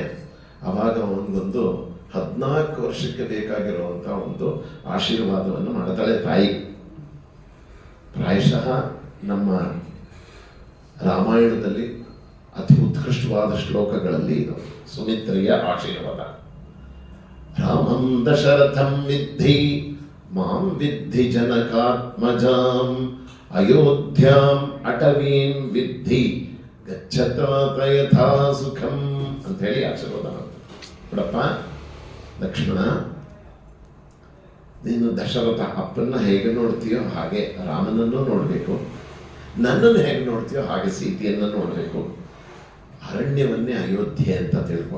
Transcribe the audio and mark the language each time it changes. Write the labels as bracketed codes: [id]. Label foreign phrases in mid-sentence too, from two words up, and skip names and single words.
[kn] ಆವಾಗ ಅವನಿಗೊಂದು 14 ವರ್ಷಕ್ಕೆ ಬೇಕಾಗಿರುವಂಥ ಒಂದು ಆಶೀರ್ವಾದವನ್ನು ಮಾಡ್ತಾಳೆ ತಾಯಿ. ಪ್ರಾಯಶಃ ನಮ್ಮ ರಾಮಾಯಣದಲ್ಲಿ ಅತಿ ಉತ್ಕೃಷ್ಟವಾದ ಶ್ಲೋಕಗಳಲ್ಲಿ ಇದು ಸುಮಿತ್ರೆಯ ಆಶೀರ್ವಾದ. [sa] ರಾಮಂ ದಶರಥಂ ವಿದ್ಧಿ ಮಾಂ ವಿದ್ಧಿ ಜನಕಾತ್ಮಜಾಂ ಅಯೋಧ್ಯಾಂ ಅಟವೀಂ ವಿದ್ಧಿ ಗಚ್ಚತಾತ ಯಥಾ ಸುಖಂ [kn] ಅಂತ ಹೇಳಿ ಆಶೀರ್ವಾದ ಮಾಡ್ತಾರೆ. ನೋಡಪ್ಪ ಲಕ್ಷ್ಮಣ, ನೀನು ದಶರಥ ಅಪ್ಪನ್ನ ಹೇಗೆ ನೋಡ್ತೀಯೋ ಹಾಗೆ ರಾಮನನ್ನು ನೋಡಬೇಕು, ನನ್ನನ್ನು ಹೇಗೆ ನೋಡ್ತೀಯೋ ಹಾಗೆ ಸೀತೆಯನ್ನು ನೋಡಬೇಕು. ಅರಣ್ಯವನ್ನೇ ಅಯೋಧ್ಯೆ ಅಂತ ತಿಳ್ಕೊ.